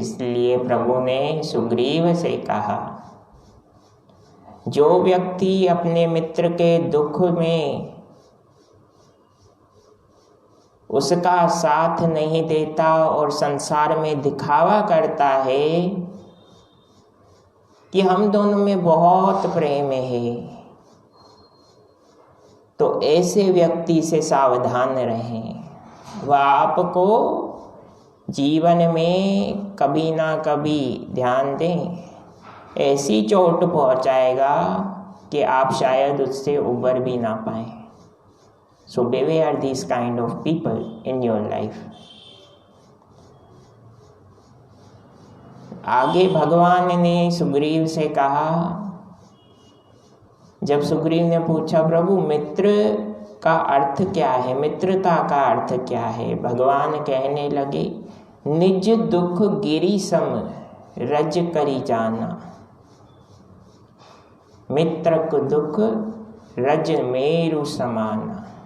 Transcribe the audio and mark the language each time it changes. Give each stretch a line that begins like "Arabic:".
Hindi: इसलिए प्रभु ने सुग्रीव से कहा, जो व्यक्ति अपने मित्र के दुख में उसका साथ नहीं देता और संसार में दिखावा करता है कि हम दोनों में बहुत प्रेम है, तो ऐसे व्यक्ति से सावधान रहें। वह आपको जीवन में कभी ना कभी, ध्यान दें, ऐसी चोट पहुंचाएगा कि आप शायद उससे उबर भी ना पाएं।
English: So beware these kind of people in your life.
Hindi: आगे भगवान ने सुग्रीव से कहा, जब सुग्रीव ने पूछा प्रभु मित्र का अर्थ क्या है, मित्रता का अर्थ क्या है, भगवान कहने लगे निज दुख गिरि सम रज करी जाना, मित्र को दुख रज मेरु समाना।